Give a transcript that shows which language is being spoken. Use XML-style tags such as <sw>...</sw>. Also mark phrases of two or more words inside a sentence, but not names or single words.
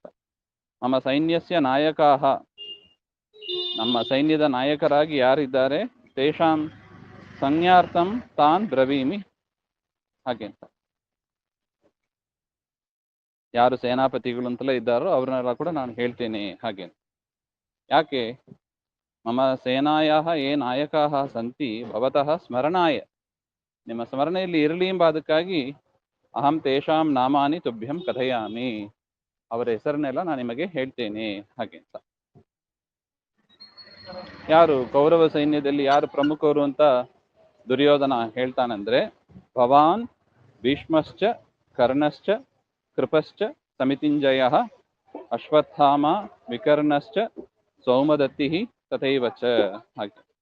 <kn>ನಮ್ಮ</kn> <sa>ಸೈನ್ಯಸ್ಯ ನಾಯಕಾಹ,</sa> <kn>ನಮ್ಮ ಸೈನ್ಯದ ನಾಯಕರಾಗಿ ಯಾರಿದ್ದಾರೆ,</kn> <sa>ತೇಷಾಂ ಸಂಜ್ಞಾರ್ಥಂ ತಾನ್ ಬ್ರವೀಮಿ</sa> <kn>ಹಾಗೆ ಅಂತ. ಯಾರು ಸೇನಾಪತಿಗಳು ಅಂತೆಲ್ಲ ಇದ್ದಾರೋ ಅವ್ರನ್ನೆಲ್ಲ ಕೂಡ ನಾನು ಹೇಳ್ತೇನೆ ಹಾಗೆ. ಯಾಕೆ,</kn> <sa>ಮಮ ಸೇನಾಯಾಹ ಯೇ ನಾಯಕಾಃ ಸಂತಿ ಭವತಃ ಸ್ಮರಣಾಯ,</sa> <kn>ನಿಮ್ಮ ಸ್ಮರಣೆಯಲ್ಲಿ ಇರಲಿ ಎಂಬ ಅದಕ್ಕಾಗಿ</kn> <sa>ಅಹಂ ತೇಷಾಂ ನಾಮಾನಿ ತುಭ್ಯಂ ಕಥಯಾಮಿ,</sa> <kn>ಅವರ ಹೆಸರನ್ನೆಲ್ಲ ನಾನು ನಿಮಗೆ ಹೇಳ್ತೇನೆ ಹಾಗೆ ಅಂತ. ಯಾರು ಕೌರವ ಸೈನ್ಯದಲ್ಲಿ ಯಾರು ಪ್ರಮುಖರು ಅಂತ ದುರ್ಯೋಧನ ಹೇಳ್ತಾನಂದ್ರೆ,</kn> <sa>ಭವಾನ್ ಭೀಷ್ಮಶ್ಚ ಕರ್ಣಶ್ಚ ಕೃಪಶ್ಚ ಸಮಿತಿಂಜಯ ಅಶ್ವತ್ಥಾಮ ವಿಕರ್ಣಶ್ಚ ಸೌಮದತ್ತಿ ತಥೈವಚ ಹಾಗೆ.</sa>